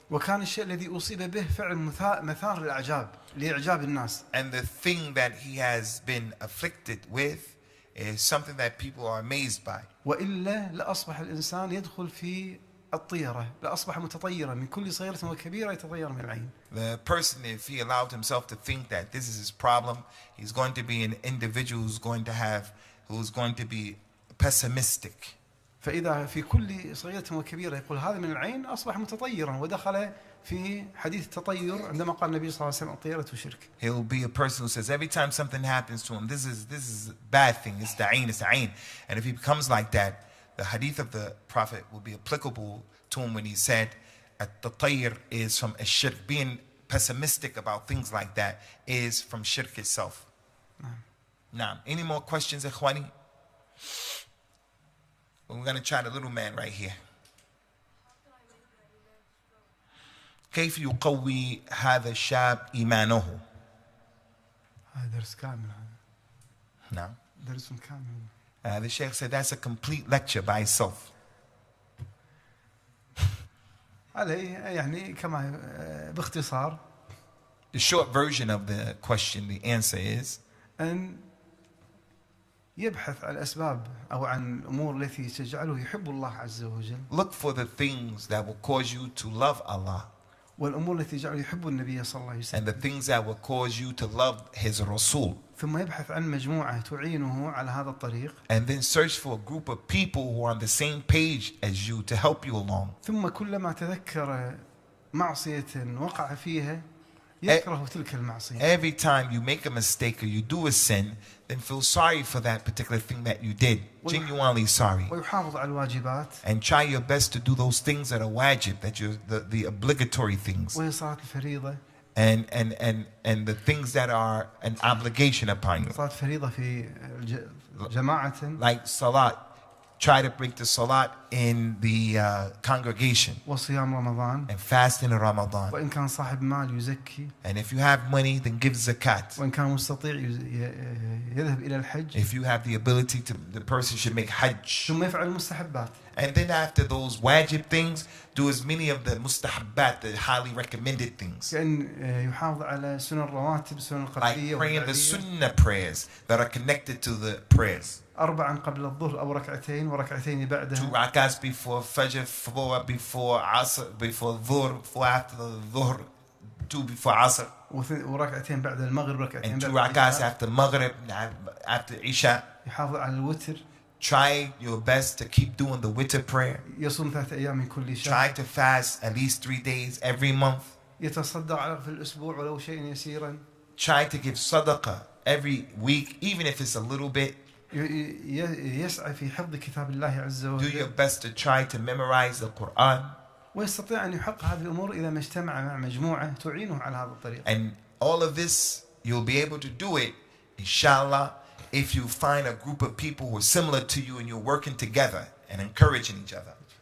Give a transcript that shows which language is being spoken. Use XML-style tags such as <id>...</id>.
<ar>وكان الشيء الذي أصيب به فعل مثار لإعجاب الناس.</ar> <en>And the thing that he has been afflicted with is something that people are amazed by.</en> <ar>وإلا لأصبح الإنسان يدخل في الطيرة، لأصبح متطيرا من كل صغيرة وكبيرة يتطير من العين.</ar> <en>The person, if he allowed himself to think that this is his problem, he's going to be an individual who's going to be pessimistic.</en> <ar>فإذا في كل صغيرة وكبيرة يقول هذا من العين أصبح متطيرا ودخل في حديث التطير عندما قال النبي صلى الله عليه وسلم الطيرة شرك.</ar> <en>He'll be a person who says every time something happens to him, this is a bad thing, it's the ain. And if he becomes like that, the hadith of the Prophet will be applicable to him when he said, at-tatayr is from shirk. Being pessimistic about things like that is from shirk itself. Now, any more questions, Ikhwani? We're going to try the little man right here.</en> <ar>كيف يقوي هذا الشاب إيمانه؟ هذا درس كامل هذا. نعم. درس كامل.</ar> <en>The Sheikh said that's a complete lecture by itself.</en> <ar>عليه يعني كما باختصار.</ar> <en>The short version of the question, the answer is</en> <ar>أن يبحث عن الأسباب أو عن الأمور التي تجعله يحب الله عز وجل.</ar> <en>Look for the things that will cause you to love Allah.</en> <ar>والأمور التي تجعله يحب النبي صلى الله عليه وسلم.</ar> <en>And the things that will cause you to love His Rasul.</en> <ar>ثم يبحث عن مجموعة تعينه على هذا الطريق.</ar> <en>And then search for a group of people who are on the same page as you to help you along.</en> <ar>ثم كلما تذكر معصية وقع فيها يكره تلك المعصية.</ar> <en>Every time you make a mistake or you do a sin, then feel sorry for that particular thing that you did. Genuinely sorry.</en> <ar>ويحافظ على الواجبات.</ar> <en>And try your best to do those things that are wajib, that you're the obligatory things.</en> <ar>وهي صلاة الفريضة.</ar> <en>And the things that are an obligation upon you.</en> <ar>صلاة فريضة في جماعة.</ar> <en>Like salat. Try to break the salat in the congregation.</en> <ar>وصيام رمضان.</ar> <en>And fast in Ramadan.</en> <ar>وإن كان صاحب مال يزكي.</ar> <en>And if you have money, then give zakat.</en> <ar>وإن كان مستطيع يذهب إلى الحج.</ar> <en>If you have the ability to, the person should make hajj.</en> <ar>ثم يفعل المستحبات.</ar> <en>And then after those wajib things, do as many of the mustahabbat, the highly recommended things.</en> <ar>كأن يحافظ على سنن الرواتب سنن القبلية.</ar> <en>Like praying the sunnah prayers that are connected to the prayers.</en> <ar>4 قبل الظهر أو ركعتين وركعتين بعدها.</ar> <en>2 rakats before Fajr, 4 before Asr, before Dhuhr, 4 after the Dhuhr, 2 before Asr.</en> <ar>وركعتين بعد المغرب ركعتين</ar> <en>And 2</en> <ar>بعد</ar> <en>rakats after Maghrib, after Isha.</en> <ar>يحافظ على الوتر.</ar> <en>Try your best to keep doing the witr prayer.</en> <ar>يصوم 3 أيام من كل شهر.</ar> <en>Try to fast at least 3 days every month.</en> <ar>يتصدق على في الأسبوع ولو شيء يسيرا.</ar> <en>Try to give sadaqah every week, even if it's a little bit.</en> <ar>يسعى في حفظ كتاب الله عز</ar> <en>Do your</en> <ar>وجل.</ar> <en>best to try to memorize the Quran.</en> <ar>ويستطيع أن يحقق هذه الأمور إذا ما اجتمع مع مجموعة تعينه على هذا الطريق.</ar> <en>And all of this, you'll be able to do it, inshallah, if you find a group of people who are similar to you and you're working together and encouraging each other.</en>